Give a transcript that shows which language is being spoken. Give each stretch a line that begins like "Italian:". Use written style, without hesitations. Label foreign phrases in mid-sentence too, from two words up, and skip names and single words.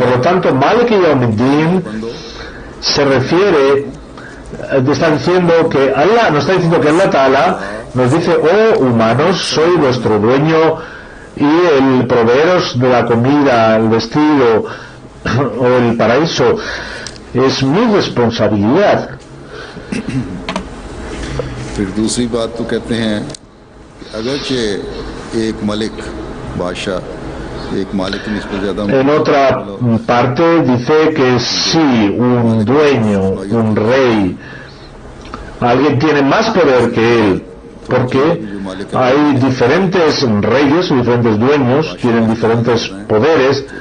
Spanish: Por lo tanto,
Arabic: مالك يوم الدين
Spanish: se refiere, está diciendo que Allah, nos está diciendo que
Arabic: الله تعالى
Spanish: nos dice: oh humanos, soy vuestro dueño, y el proveeros de la comida, el vestido o el paraíso es mi responsabilidad.
Urdu: پھر دوسری بات تو کہتے ہیں اگرچہ ایک ملک بادشاہ ایک مالک کی نسبت زیادہ.
Spanish: En otra parte dice que si un dueño, un rey, alguien tiene más poder que él, porque hay diferentes reyes, diferentes dueños, tienen diferentes poderes.